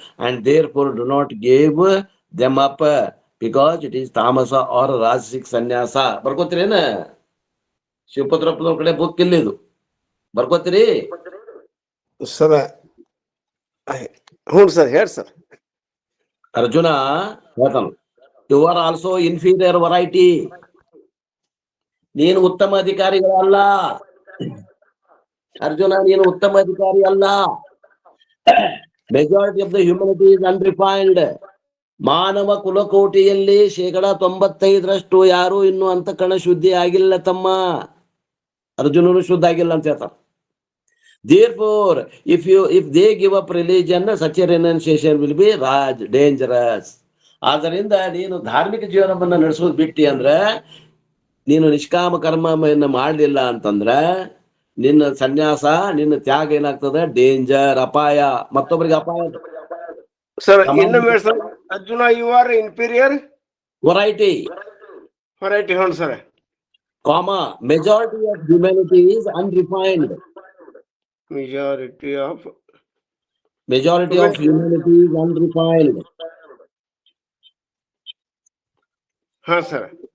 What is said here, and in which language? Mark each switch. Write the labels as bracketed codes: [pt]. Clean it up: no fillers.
[en] And therefore, do not give them up, because it is tamasa or Rajasic sannyasa. [kn] ಬರ್ಕೋತೀರೇನ? ಶಿವಪತ್ರಪ್ಪನ ಕಡೆ book ಇಲ್ಲಿದು ಬರ್ಕೋತೀರಿ ಸರ? ಹ್ಞೂ sir, ಹೇಳಿ sir. Arjuna ಹೇಳ್ತಾನ, [en] You are also inferior variety. [kn] ನೀನು ಉತ್ತಮ ಅಧಿಕಾರಿಗಳಲ್ಲ ಅರ್ಜುನ, ನೀನು ಉತ್ತಮ ಅಧಿಕಾರಿ ಅಲ್ಲ. [en] Majority of the humanity is unrefined. [kn] ಮಾನವ ಕುಲಕೋಟಿಯಲ್ಲಿ 95% ಯಾರು ಇನ್ನು ಅಂತಃಕರಣ ಶುದ್ಧಿ ಆಗಿಲ್ಲ ತಮ್ಮ. ಅರ್ಜುನನು ಶುದ್ಧ ಆಗಿಲ್ಲ ಅಂತ ಹೇಳ್ತಾರ. [en] Therefore, if they give up religion, such a renunciation will be dangerous. [kn] ಆದ್ದರಿಂದ ನೀನು ಧಾರ್ಮಿಕ ಜೀವನವನ್ನ ನಡೆಸೋದು ಬಿಟ್ಟಿ ಅಂದ್ರ, ನೀನು ನಿಷ್ಕಾಮ ಕರ್ಮವನ್ನು ಮಾಡಲಿಲ್ಲ ಅಂತಂದ್ರ ನಿನ್ನ ಸನ್ಯಾಸ, ನಿನ್ನ ತ್ಯಾಗ ಏನಾಗ್ತದ? ಡೇಂಜರ್, ಅಪಾಯ, ಮತ್ತೊಬ್ಬರಿಗೆ ಅಪಾಯ. [en] sir [kn] ಇನ್ನೊಮ್ಮೆ [en] Sir, Arjuna you are inferior variety. [kn] ಹ್ಞೂ sir. [en] Comma, majority of humanity is unrefined. Majority of humanity is unrefined. [kn] ಹಾ ಸರ್.